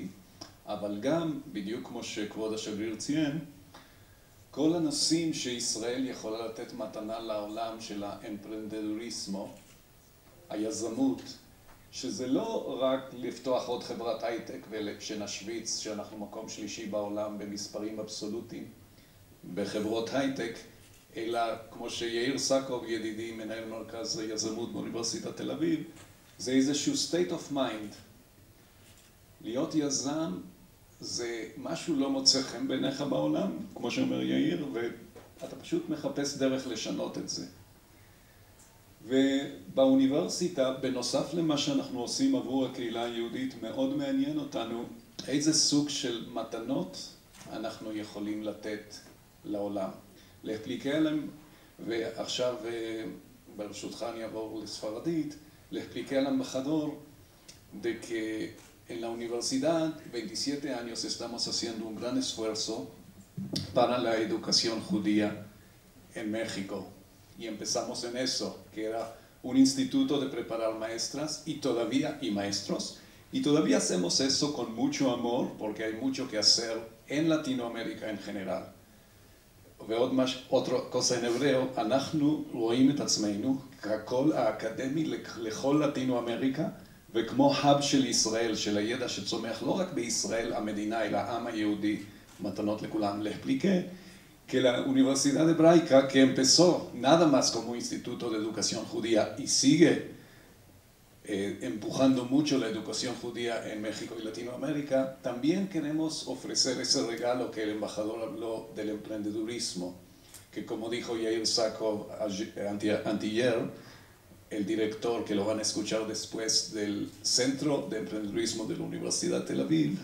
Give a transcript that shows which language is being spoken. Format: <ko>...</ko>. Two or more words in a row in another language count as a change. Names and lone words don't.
<he>אבל גם, בדיוק כמו שכבוד השגריר ציין, כל הנושאים שישראל יכולה לתת מתנה לעולם של האמפרנדדוריסמו, היזמות, שזה לא רק לפתוח עוד חברת הייטק ושנשוויץ שאנחנו מקום שלישי בעולם במספרים אבסולוטיים בחברות הייטק, אלא כמו שיאיר סקוב ידידי מנהל מרכז יזמות באוניברסיטת תל אביב, זה איזשהו</he> <en>state of mind.</en> <he>להיות יזם זה משהו לא מוצא חן בעיניך בעולם, כמו שאומר יאיר, ואתה פשוט מחפש דרך לשנות את זה. ובאוניברסיטה, בנוסף למה שאנחנו עושים עבור הקהילה היהודית, מאוד מעניין אותנו איזה סוג של מתנות אנחנו יכולים לתת לעולם. להפליקי אלם, ועכשיו ברשותך אני אעבור לספרדית, להפליקי אלם בחדור,</he> <es>de que en la universidad 27 años estamos haciendo un gran esfuerzo para la educación judía en México. Y empezamos en eso, que era un instituto de preparar maestras y maestros, y todavía hacemos eso con mucho amor, porque hay mucho que hacer en Latinoamérica en general. ועוד otra cosa en hebreo,</es> <he>אנחנו רואים את עצמנו כקול האקדמי לכל לטינו-אמריקה, וכמו hub של ישראל, של הידע שצומח לא רק בישראל המדינה, אלא העם היהודי, מתנות לכולם,</he> <es>le expliqué que la Universidad Hebraica, que empezó nada más como instituto de educación judía y sigue empujando mucho la educación judía en México y Latinoamérica, también queremos ofrecer ese regalo que el embajador habló del emprendedurismo, que como dijo Yair Sacco antier, el director, que lo van a escuchar después, del Centro de Emprendedurismo de la Universidad de Tel Aviv.</es>